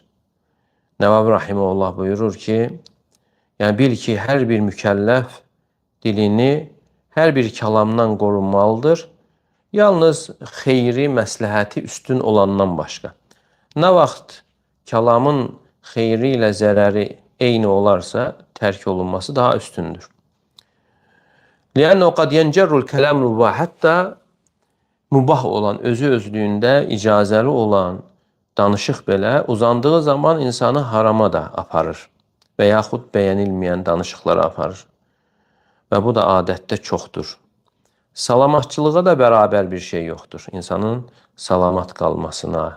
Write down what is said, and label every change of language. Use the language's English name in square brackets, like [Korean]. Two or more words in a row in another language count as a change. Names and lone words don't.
[Azerbaijani] Nəvavi Rahiməhullah buyurur ki, yəni bil ki, hər bir mükəlləf dilini hər bir kəlamdan qorunmalıdır, yalnız xeyri, məsləhəti üstün olandan başqa. Nə vaxt kəlamın xeyri ilə zərəri eyni olarsa, tərk olunması daha üstündür. [Arabic] لِأَنَّهُ قَدْ يَنْجَرُّ الْكَلَامُ مُبَاحِ. [Azerbaijani] Hətta mübah olan, özü-özlüyündə icazəli olan danışıq belə uzandığı zaman insanı harama da aparır və yaxud bəyənilməyən danışıqlara aparır. Və bu da adətdə çoxdur. Salamatçılığa da bərabər bir şey yoxdur insanın salamat qalmasına.